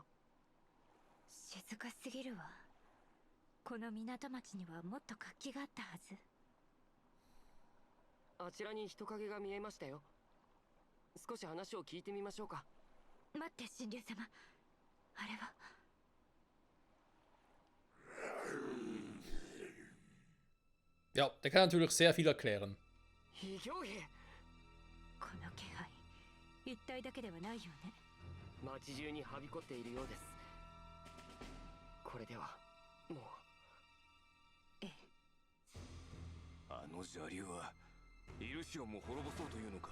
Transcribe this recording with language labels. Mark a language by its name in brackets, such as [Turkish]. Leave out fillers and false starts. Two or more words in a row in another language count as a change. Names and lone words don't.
[Japanese] 静かすぎるわ。この港町にはもっと活気があったはず。あちらに人影が見えましたよ。少し話を聞いてみましょうか。待って、神竜様。あれは。 [German] Ja, der kann natürlich sehr viel erklären. [Japanese] 異形兵。この気配、一体だけではないよね。街中にはびこっているようです。これではもう。ええ。あの邪竜はイルシオンも滅ぼそうというのか。